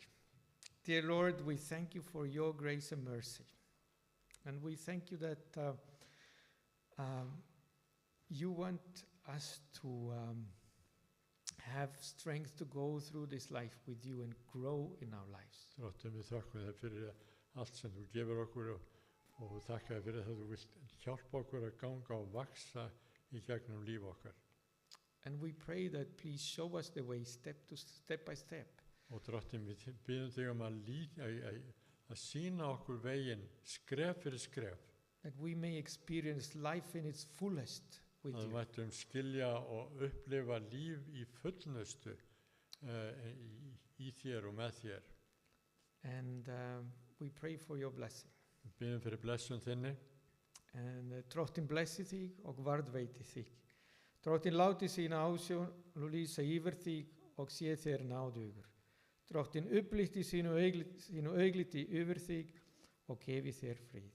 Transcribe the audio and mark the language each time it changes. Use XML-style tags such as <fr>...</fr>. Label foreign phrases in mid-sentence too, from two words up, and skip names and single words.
<en>Dear Lord, we thank you for your grace and mercy. And we thank you that you want us to have strength to go through this life with you and grow in our lives.</en> <is>Drottinn, við þakkum þér fyrir allt sem þú gefur okkur og þakka þér fyrir að þú vilt hjálpa okkur að ganga og vaksa í gegnum líf okkar.</is> <en>And we pray that please show us the way step by step.</en> <is>Og Drottinn, við biðjum þig að sýna okkur veginn skref fyrir skref.</is> <en>That we may experience life in its fullest with</en> <is>Að við</is> <en>you.</en> <is>mættum skilja og upplifa líf í fullnustu í þér og með þér.</is> <en>And we pray for your blessing.</en> <is>Við biðjum fyrir blessun þinni. En Drottinn blessi þig og varðveiti þig. Drottinn láti sína ásjón lýsa yfir þig og sé þér náðugur. Drottinn upplýsti sínu augliti yfir þig og gefi þér frið.</is>